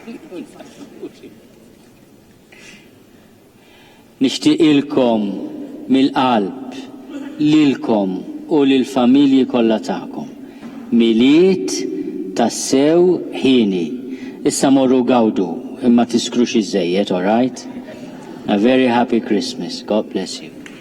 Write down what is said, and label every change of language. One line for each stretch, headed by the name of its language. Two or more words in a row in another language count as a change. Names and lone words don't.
Maltese: Nixtieqilkom mill-qalb lilkom u lill-familji kollha tagħkom. Miliet tassew ħini. Issa morru gawdu imma tiskrux iż-żejjed,
English: all right? A very happy Christmas. God bless you.